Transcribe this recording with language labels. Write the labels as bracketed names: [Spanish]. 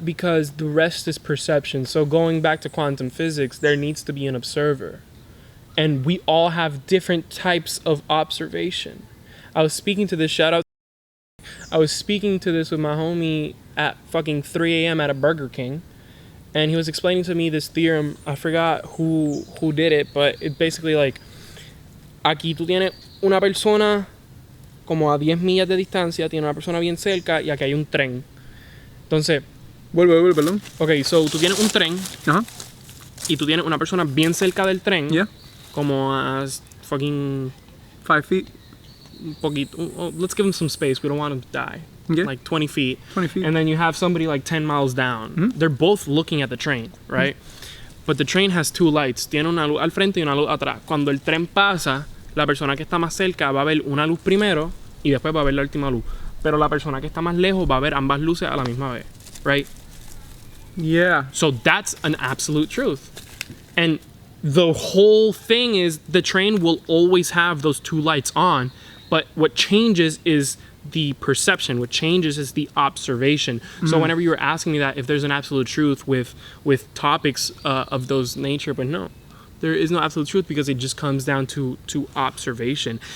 [English] because the rest is perception. So going back to quantum physics, there needs to be an observer. And we all have different types of observation. I was speaking to this with my homie at fucking 3 a.m. at a Burger King. And he was explaining to me this theorem. I forgot who did it, but it's basically like, [Spanish] aquí tú tienes una persona como a 10 millas de distancia, tiene una persona bien cerca y aquí hay un tren. Entonces, vuelve, perdón. [English] Ok, so [Spanish] tú tienes un tren y tú tienes una persona bien cerca del tren, como a fucking [English] 5 feet. [Spanish] Un poquito. [English] Let's give him some space. We don't want him to die. Yeah. Like 20 feet. 20 feet. And then you have somebody like 10 miles down. They're both looking at the train, right? But the train has two lights. [Spanish] Tiene una luz al frente y una luz atrás. Cuando el tren pasa, la persona que está más cerca va a ver una luz primero y después va a ver la última luz. Pero la persona que está más lejos va a ver ambas luces a la misma vez, right? [English] Yeah. So that's an absolute truth. And the whole thing is the train will always have those two lights on, but what changes is the perception. What changes is the observation. So whenever you were asking me that, if there's an absolute truth with topics of those nature, but no, there is no absolute truth because it just comes down to observation.